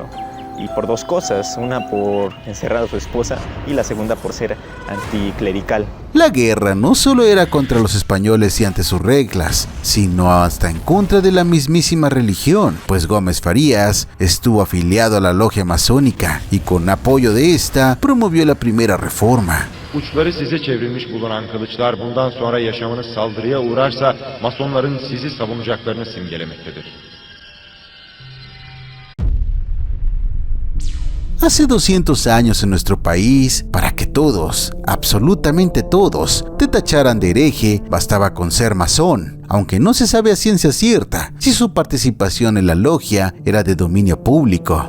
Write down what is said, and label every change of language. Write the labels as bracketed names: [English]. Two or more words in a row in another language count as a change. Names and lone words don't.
[Spanish] Y por dos cosas: una por encerrar a su esposa y la segunda por ser anticlerical. La guerra no solo era contra los españoles y ante sus reglas, sino hasta en contra de la mismísima religión, pues Gómez Farías estuvo afiliado a la logia masónica y con apoyo de esta promovió la primera reforma. [Turkish] Uçları size çevrilmiş bulunan kılıçlar bundan sonra yaşamınız saldırıya uğrarsa masonların sizi savunacaklarını simgelemektedir. [Spanish] Hace 200 años en nuestro país, para que todos, absolutamente todos, te tacharan de hereje, bastaba con ser masón, aunque no se sabe a ciencia cierta si su participación en la logia era de dominio público.